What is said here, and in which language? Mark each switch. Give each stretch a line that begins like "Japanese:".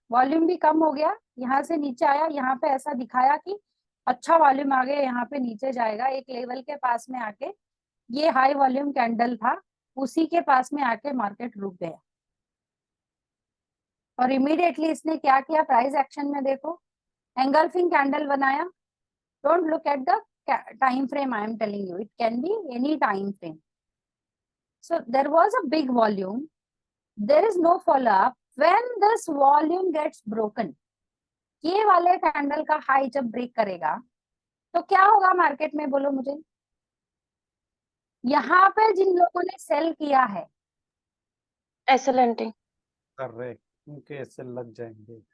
Hindi: Volume भी कम हो गया, यहाँ से नीचे आया, यहाँ पे ऐसा दिखाया कि अच्छा वॉल्यूम आ गया, यहाँ पे नीचे जाएगा. एक लेवल के पास में आके ये हाई वॉल्यूम कैंडल था, उसी के पास में आके मार्केट रुक गया. और इमीडिएटली इसने क्या किया, प्राइस एक्शन में देखो, एंगल्फिंग कैंडल बनाया.
English: Don't look at the time frame, I am telling you, it can be any time frame. So there was a big volume, there is no follow up. When this volume gets broken,
Hindi: ये वाले candle का high जब break करेगा तो क्या होगा market में, बोलो मुझे. यहाँ पे जिन लोगों ने सेल किया है, एक्सेलेंटिंग, करेक्ट, उनके ऐसे लग जाएंगे.